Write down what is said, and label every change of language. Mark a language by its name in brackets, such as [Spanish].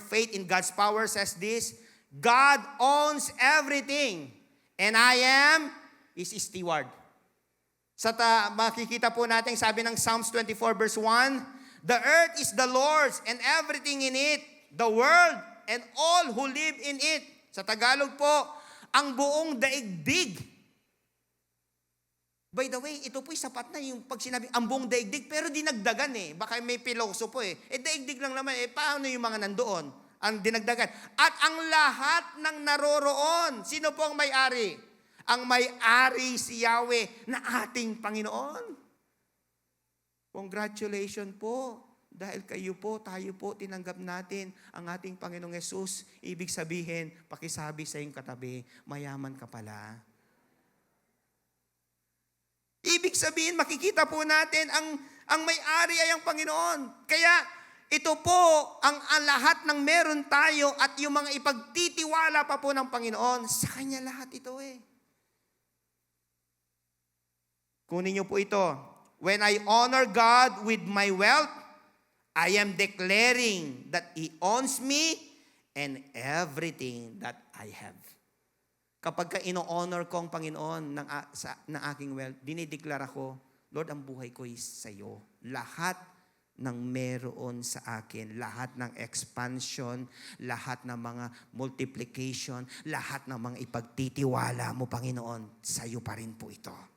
[English] Faith in God's power says this, God owns everything. And I am His steward. [Filipino] Makikita po natin, sabi ng [English] Psalms 24 verse 1, the earth is the Lord's and everything in it, the world and all who live in it. [Filipino] Sa Tagalog po, ang buong daigdig. By the way, ito po'y sapat na yung pag sinabi, ang buong daigdig, pero dinagdagan eh. Baka may pilosopo eh. Daigdig lang naman eh. Paano yung mga nandoon? Ang dinagdagan. At ang lahat ng naroroon, sino po ang may-ari? Ang may-ari si Yahweh na ating Panginoon. Congratulations po. Dahil kayo po, tayo po, tinanggap natin ang ating Panginoong Yesus. Ibig sabihin, pakisabi sa iyong katabi, mayaman ka pala. Ibig sabihin, makikita po natin, ang may-ari ay ang Panginoon. Kaya, ito po, ang lahat ng meron tayo at yung mga ipagtitiwala pa po ng Panginoon, sa Kanya lahat ito eh. Kunin niyo po ito. [English] When I honor God with my wealth, I am declaring that He owns me and everything that I have. [Filipino] Kapag ka ino-honor ko ang Panginoon ng aking wealth, dinideklara ko, Lord, ang buhay ko is sa iyo. Lahat ng meron sa akin, lahat ng expansion, lahat ng mga multiplication, lahat ng mga ipagtitiwala mo, Panginoon, sa iyo pa rin po ito.